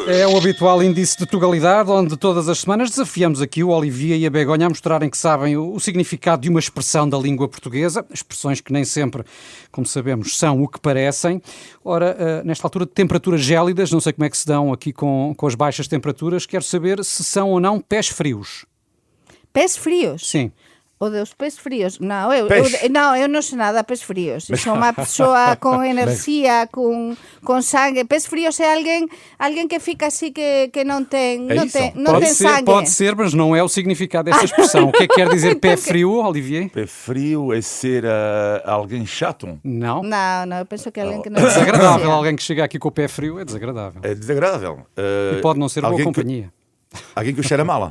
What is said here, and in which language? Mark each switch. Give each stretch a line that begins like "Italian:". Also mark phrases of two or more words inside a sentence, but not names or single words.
Portuguese: É o habitual índice de Tugalidade, onde todas as semanas desafiamos aqui o Olivier e a Begonha a mostrarem que sabem o significado de uma expressão da língua portuguesa, expressões que nem sempre, como sabemos, são o que parecem. Ora, nesta altura de temperaturas gélidas, não sei como é que se dão aqui com as baixas temperaturas, quero saber se são ou não pés frios. Pés frios? Sim. O dos pés frios?
Galician: Non,
Portuguese: Pés.
Galician: eu non sei nada pés frios. Son unha persoa con enerxía, con sangue. Pés frios é alguén que fica así que non ten,
Portuguese: É
Galician: non
Portuguese: isso.
Galician: ten, non ten sangue.
Portuguese: Pode ser, mas não é o significado desta expressão. O que é que quer dizer pé frio, Olivier? Pé frio é ser alguém chato. Não.
Galician: Non, eu penso que é alguén que non
Portuguese: É desagradável. Alguém que chega aqui com o pé frio é desagradável. É desagradável. E pode não ser boa alguém companhia. Alguém que cheira mala.